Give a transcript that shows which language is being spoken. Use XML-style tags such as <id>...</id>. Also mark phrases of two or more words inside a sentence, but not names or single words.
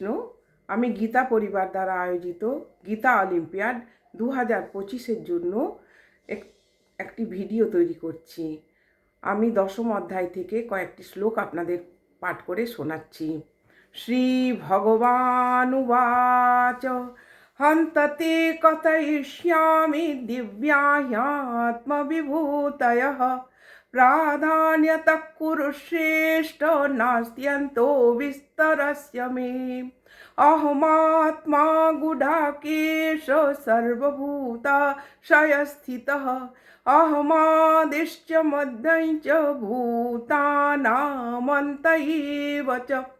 <bn>আমি গীতা পরিবার দ্বারা আয়োজিত গীতা অলিম্পিয়াড 2025-এর জন্য একটি ভিডিও তৈরি করছি। আমি দশম অধ্যায় থেকে কয়েকটি শ্লোক আপনাদের পাঠ করে শোনাচ্ছি।</bn> <sa>श्री भगवानुवाच हन्तते कथयिष्यामि दिव्याह्यात्मविभूतयः प्राधान्यतः कुरु श्रेष्ठ नास्त्यन्तो विस्तरस्य मे अहमात्मा गुडाकेश सर्वभूताशयस्थितः अहमादिश्च मध्यं च भूतानामन्त एव च</sa>